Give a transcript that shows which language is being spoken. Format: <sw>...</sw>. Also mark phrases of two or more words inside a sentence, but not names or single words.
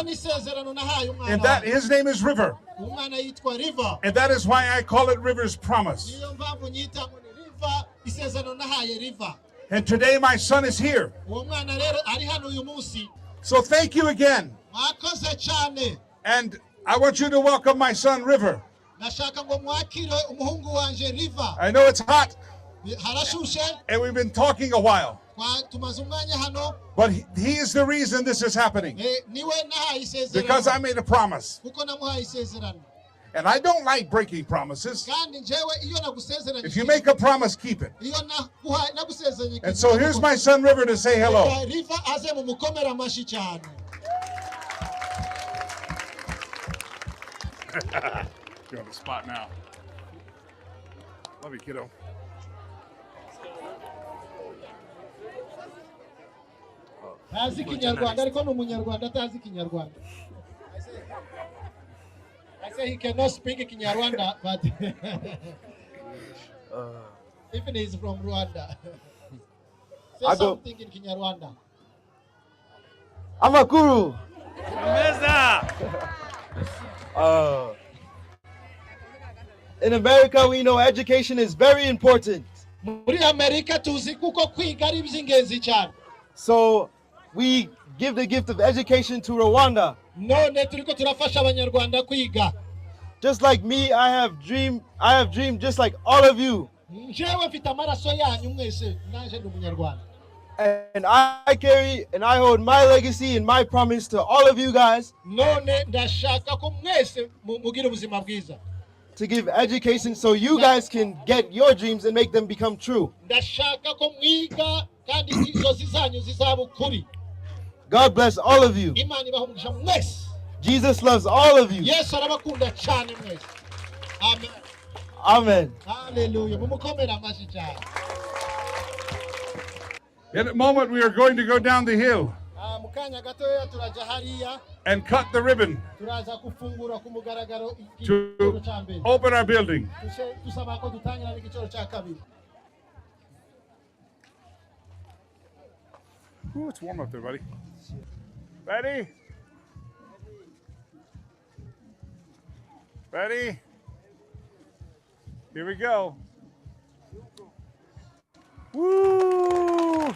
<en>And that his name is River. And that is why I call it River's Promise. And today my son is here. So thank you again</en> <rw>Akoze cyane.</rw> <en>And I want you to welcome my son, River.</en> <rw>Ndashaka ngo mwakire umuhungu wanje River.</rw> <en>I know it's hot,</en> <rw>Harashushe.</rw> <en>and we've been talking a while.</en> <rw>Tumaze umwanya hano.</rw> <en>But he is the reason this is happening.</en> <rw>Niwe nahaye isezerano.</rw> <en>Because I made a promise.</en> <rw>Kuko namuhaye isezerano.</rw> <en>And I don't like breaking promises.</en> <rw>Kandi njyewe iyo nagusezeranye.</rw> <en>If you make a promise, keep it.</en> <rw>Iyo nagusezeranye.</rw> <en>And so here's my son, River, to say hello.</en> <rw>River aze mumukomera amashi cyane.</rw> <en>You're on the spot now. Love you, kiddo.</en> <rw>Tazi Kinyarwanda ariko ni umunyarwanda atazi Kinyarwanda.</rw> <en>I say he cannot speak Kinyarwanda, but even he's from Rwanda. Say something in Kinyarwanda.</en> <rw>Amakuru.</rw> <en>In America, we know education is very important.</en> <rw>Muri Amerika tuzi kuko kwiga ari iby'ingenzi cyane.</rw> <en>So we give the gift of education to Rwanda.</en> <rw>None turiko turafasha abanyarwanda kwiga.</rw> <en>Just like me, I have dream just like all of you.</en> <rw>Njyewe mfite amaraso yanyu mwese naje ndi umunyarwanda.</rw> <en>And I carry and I hold my legacy and my promise to all of you guys.</en> <rw>None ndashaka ko mwese mugira ubuzima bwiza.</rw> <en>To give education so you guys can get your dreams and make them become true.</en> <rw>Ndashaka ko mwiga kandi inzozi zanyu zizaba ukuri.</rw> <en>God bless all of you.</en> <rw>Imana ibahe umugisha mwese.</rw> <en>Jesus loves all of you.</en> <rw>Yesu arabakunda cyane mwese.</rw> <en>Amen. Amen. Hallelujah.</en> <rw>Mumukomera amashi cyane.</rw> <en>In a moment, we are going to go down the hill</en> <rw>Mukanya gatoya turaja hariya.</rw> <en>and cut the ribbon</en> <rw>Turaza kufungura ku mugaragaro</rw> <en>to</en> <rw>igiciro cya mbere.</rw> <en>open our building.</en> <rw>Tusaba ko dutangira n'igiciro cya kabiri.</rw> <en>Ooh, it's warm up there, buddy. Ready? Ready? Here we go. Woo!</en>